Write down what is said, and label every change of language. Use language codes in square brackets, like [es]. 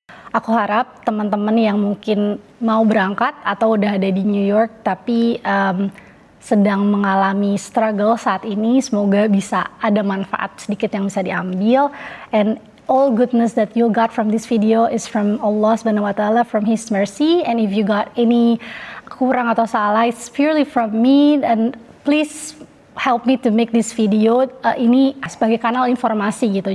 [id] Aku harap teman-teman yang mungkin mau berangkat atau udah ada di New York tapi sedang mengalami struggle saat ini, semoga bisa ada manfaat sedikit yang bisa diambil. [en] And all goodness that you got from this video is from Allah Subhanahu wa Ta'ala, from His mercy. And if you got any [id] kurang atau salah, [en] it's purely from me. And please help me to make this video. [id] Ini sebagai kanal informasi gitu.